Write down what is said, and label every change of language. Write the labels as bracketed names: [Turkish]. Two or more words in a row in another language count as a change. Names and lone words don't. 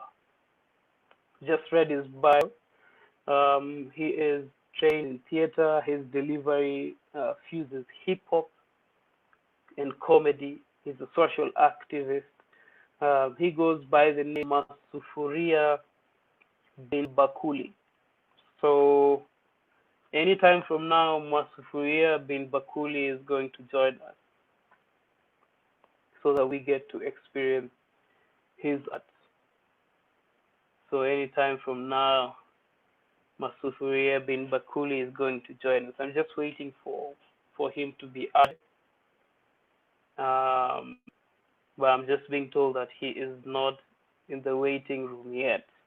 [English] Just read his bio. He is trained in theater. His delivery fuses hip hop and comedy. He's a social activist. He goes by the name Masufuria Bin Mabakuli. So, anytime from now, Masufuria Bin Mabakuli is going to join us so that we get to experience his art. So anytime from now, Masufuria Bin Mabakuli is going to join us. I'm just waiting for him to be added. But I'm just being told that he is not in the waiting room yet.